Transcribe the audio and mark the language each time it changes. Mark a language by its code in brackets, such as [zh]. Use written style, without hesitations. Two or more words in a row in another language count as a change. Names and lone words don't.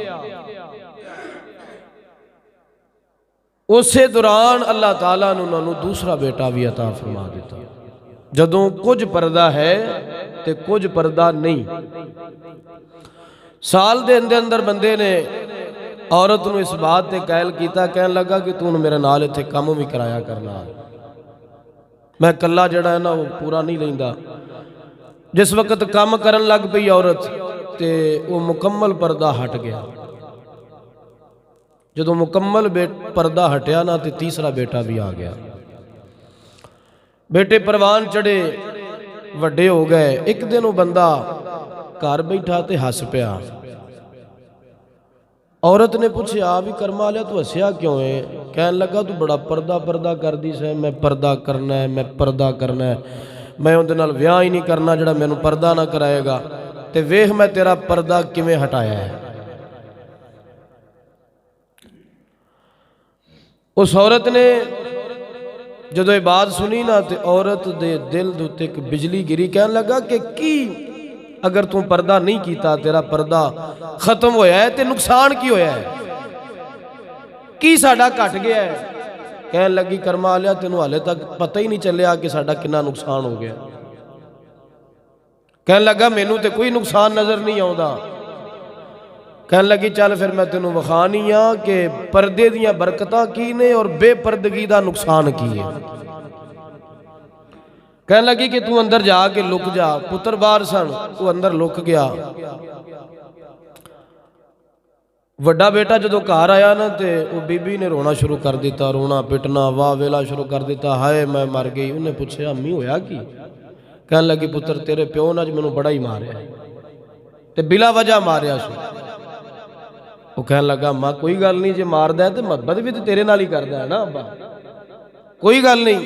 [pa] اسے دوران اللہ تعالیٰ نے انہوں نے دوسرا بیٹا بھی عطا فرما دیتا۔ جدوں کچھ پردہ ہے تے کچھ پردہ نہیں۔ سال دے اندر بندے نے عورت نو اس بات تے قائل کیتا، کہن لگا کہ تو میرے نال ایتھے کام بھی کرایا کرنا، میں کلا جڑا ہے نا وہ پورا نہیں لیندا۔ جس وقت کام کرن لگ پئی عورت تے وہ مکمل پردہ ہٹ گیا۔ جدوں مکمل پردہ ہٹیا نا تے تیسرا بیٹا بھی آ گیا۔ بیٹے پروان چڑھے، وڈے ہو گئے۔ ایک دن وہ بندہ گھر بیٹھا تے ہس پیا۔ عورت نے پوچھا بھی کرما لیا تو ہسیا کیوں ہے؟ کہن لگا تو بڑا پردہ کر دی سے، میں پردہ کرنا ہے، میں پردہ کرنا ہے، میں اندے نال ویاہ ہی نہیں کرنا جڑا مینوں پردہ نہ کرائے گا، تے ویکھ میں تیرا پردہ کیویں ہٹایا ہے۔ اس عورت نے جدو یہ بات سنی نا تے عورت دے دل دے تے ایک بجلی گری، کہن لگا کہ کی اگر تم پردہ نہیں کیتا تیرا پردہ ختم ہویا ہے تے نقصان کی ہویا ہے، کی ساڈا کٹ گیا ہے؟ کہن لگی کرما لیا تینوں حالے تک پتہ ہی نہیں چلیا کہ ساڈا کنا نقصان ہو گیا۔ کہن لگا مینوں تے کوئی نقصان نظر نہیں آوندا۔ کہن لگی چل پھر میں تینوں وکھانی ہاں کہ پردے دیاں برکتاں کی نے اور بے پردگی دا نقصان کی ہے۔ کہن لگی کہ تو اندر جا کے لک جا، پتر باہر سن، تو اندر لک گیا۔ ਵੱਡਾ ਬੇਟਾ ਜਦੋਂ ਘਰ ਆਇਆ ਨਾ ਤੇ ਉਹ ਬੀਬੀ ਨੇ ਰੋਣਾ ਸ਼ੁਰੂ ਕਰ ਦਿੱਤਾ, ਰੋਣਾ ਪਿਟਣਾ ਵਾਹ ਵੇਲਾ ਸ਼ੁਰੂ ਕਰ ਦਿੱਤਾ, ਹਾਏ ਮੈਂ ਮਰ ਗਈ। ਉਹਨੇ ਪੁੱਛਿਆ ਅੰਮੀ ਹੋਇਆ ਕੀ? ਕਹਿਣ ਲੱਗੀ ਪੁੱਤਰ ਤੇਰੇ ਪਿਓ ਨੇ ਅੱਜ ਮੈਨੂੰ ਬੜਾ ਹੀ ਮਾਰਿਆ ਤੇ ਬਿਲਾ ਵਜ੍ਹਾ ਮਾਰਿਆ ਸੀ। ਉਹ ਕਹਿਣ ਲੱਗਾ ਮਾਂ ਕੋਈ ਗੱਲ ਨਹੀਂ, ਜੇ ਮਾਰਦਾ ਤੇ ਮੁਹੱਬਤ ਵੀ ਤੇ ਤੇਰੇ ਨਾਲ ਹੀ ਕਰਦਾ ਹੈ ਨਾ ਅੱਬਾ, ਕੋਈ ਗੱਲ ਨਹੀਂ।